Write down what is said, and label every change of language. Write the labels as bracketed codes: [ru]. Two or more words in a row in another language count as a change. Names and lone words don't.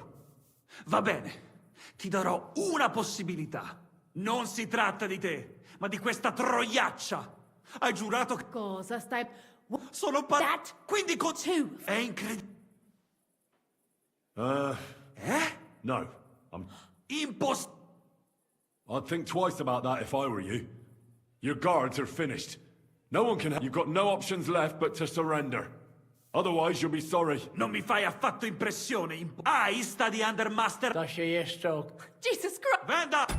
[it] Va bene, ti darò una possibilità. Non si tratta di te, ma di questa troiaccia. Hai giurato che... Cosa stai... Sono [en] That [it] Quindi con... [en] too. [it] È incredibile. No. [en] I'm... I'd think twice about that if I were you. Your guards are finished. No one can... You've got no options left but to surrender. Otherwise, you'll be sorry. [it] Non mi fai affatto impressione. Hai sta di Undermaster... [pl] To się jeszcze... [en] Jesus Christ! Venda!